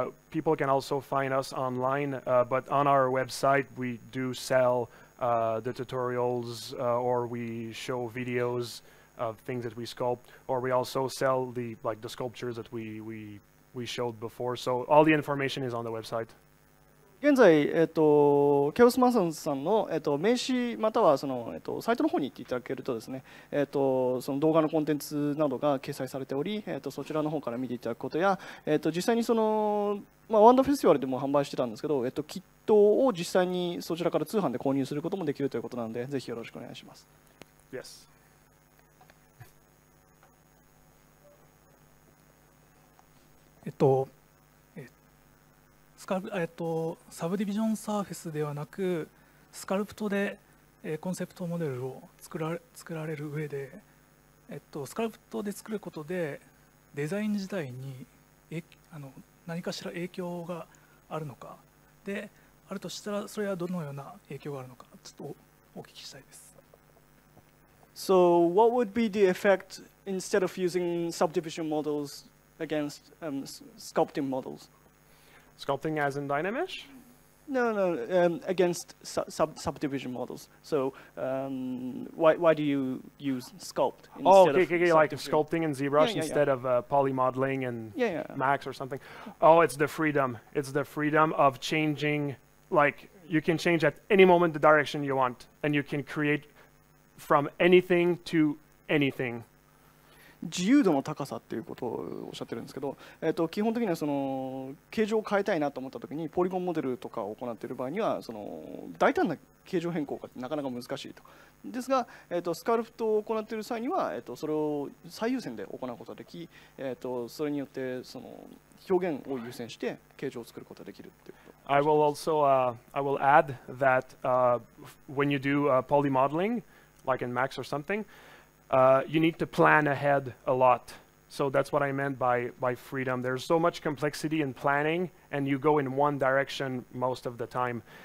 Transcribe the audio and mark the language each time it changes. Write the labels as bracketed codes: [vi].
[en] People can also find us online, but on our website we do sell the tutorials, or we show videos of things that we sculpt, or we also sell the sculptures that we showed before. So all the information is on the website. [ja] 現在、ケオスマソンさんの、名刺またはその、サイトの方に行っていただけるとですね、その動画のコンテンツなどが掲載されており、そちらの方から見ていただくことや、実際にその、ワンダーフェスティバルでも販売してたんですけど、キットを実際にそちらから通販で購入することもできるということなので、ぜひよろしくお願いします。 [en] Yes. [ja] サブディビジョンサーフェスではなくスカルプトでコンセプトモデルを作られる上で、スカルプトで作ることでデザイン自体に何かしら影響があるのかであるとしたらそれはどのような影響があるのかちょっとお聞きしたいです。 [en] So what would be the effect instead of using subdivision models against sculpting models? Sculpting as in Dynamesh? No, against subdivision models. So why do you use sculpt instead of okay, like sculpting in ZBrush instead of poly modeling and Max or something. Oh, it's the freedom. It's the freedom of changing. Like you can change at any moment the direction you want, and you can create from anything to anything. [ja] 自由度の高さっていうことをおっしゃってるんですけど、基本的にはその形状を変えたいなと思ったときにポリゴンモデルとかを行っている場合にはその大胆な形状変更がなかなか難しいと。ですが、スカルプトを行っている際には、それを最優先で行うことができ、それによってその表現を優先して形状を作ることができるっていうこと。 [en] I will also I will add that when you do poly modeling, like in Max or something. You need to plan ahead a lot So that's what I meant by freedom. There's so much complexity in planning, and you go in one direction most of the time.